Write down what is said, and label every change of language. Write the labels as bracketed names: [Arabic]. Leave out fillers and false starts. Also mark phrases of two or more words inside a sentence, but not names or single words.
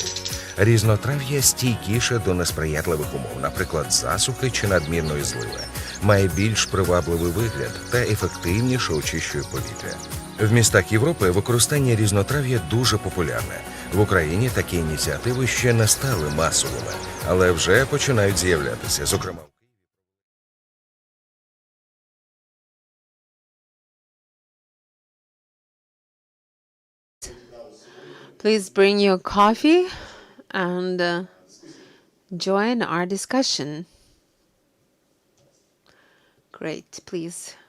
[Ukrainian] Різнотрав'я стійкіше до несприятливих умов, наприклад, засухи чи надмірної зливи. Має більш привабливий вигляд та ефективніше очищує повітря. В містах Європи використання різнотрав'я дуже популярне. В Україні такі ініціативи ще не стали масовими, але вже починають з'являтися, зокрема. [English] Please bring your coffee and join our discussion. Great, please.